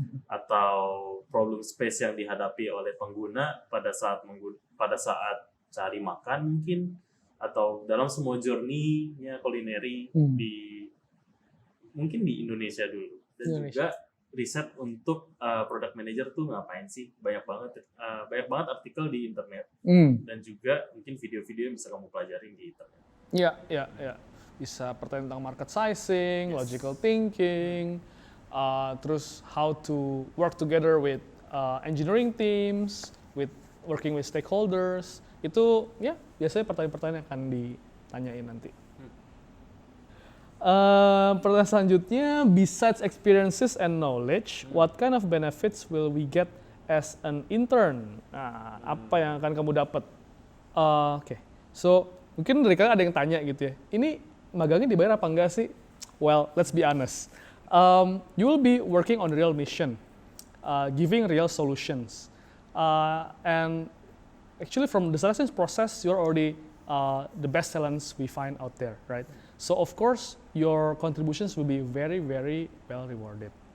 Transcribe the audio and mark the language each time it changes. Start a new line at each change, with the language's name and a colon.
Indonesian: Atau problem space yang dihadapi oleh pengguna pada saat cari makan mungkin, atau dalam semua journey-nya kulineri mungkin di Indonesia dulu. Dan juga riset untuk product manager tuh ngapain sih? Banyak banget artikel di internet. Dan juga mungkin video-video yang bisa kamu pelajarin di internet. Iya. Bisa pertanyaan tentang
English: market sizing, logical thinking, terus how to work together with engineering teams, with working with stakeholders.
Indonesian: Itu ya biasanya pertanyaan-pertanyaan yang akan ditanyain nanti. Pertanyaan selanjutnya,
English: besides experiences and knowledge, what kind of benefits will we get as an intern?
Indonesian: Nah, apa yang akan kamu dapat? Oke. So mungkin dari kalian ada yang tanya gitu ya, ini magangnya dibayar apa enggak sih?
English: Well, let's be honest. You will be working on a real mission, giving real solutions, and actually from the selection process, you're already the best talents we find out there, right? So of course, your contributions will be very, very well rewarded.